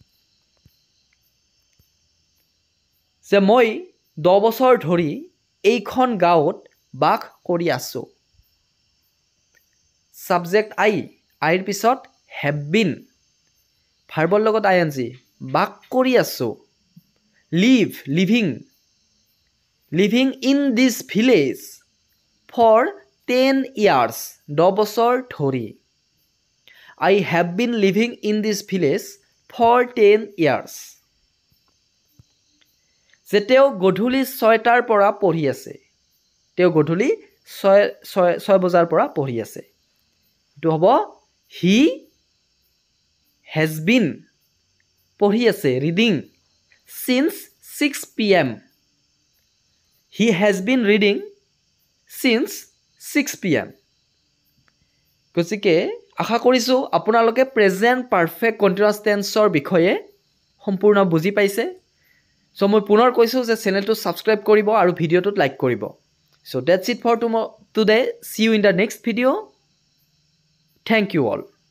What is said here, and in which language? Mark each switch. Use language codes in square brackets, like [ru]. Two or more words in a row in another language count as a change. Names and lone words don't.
[as] যে মই 10 বছৰ ধৰি এইখন গাঁৱত বাস কৰি আছোঁ সাবজেক্ট আইৰ পিছত [en] have been [as] ভাৰ্বৰ লগত আইএনজি বাস কৰি আছোঁ [en] living in this village for 10 years [as] 10 বছৰ ধৰি [en] I have been living in this village for 10 years [as] যে তেওঁ গধূলি 6টাৰ পৰা পঢ়ি আছে তেওঁ গধূলি 6 বজাৰ পৰা পঢ়ি আছে এটো হ'ব [en] he has been [as] পঢ়ি আছে [en] reading since 6 p.m. he has been reading since 6 p.m. [as] গতিকে আশা কৰিছোঁ আপোনালোকে [en] present perfect continuous [as] টেন্সৰ বিষয়ে সম্পূৰ্ণ বুজি পাইছে সো মই পুনৰ কৈছোঁ যে চেনেলটো সাবস্ক্ৰাইব কৰিব আৰু ভিডিঅ'টোত লাইক কৰিব [en] so that's it for today see you in the next video thank you all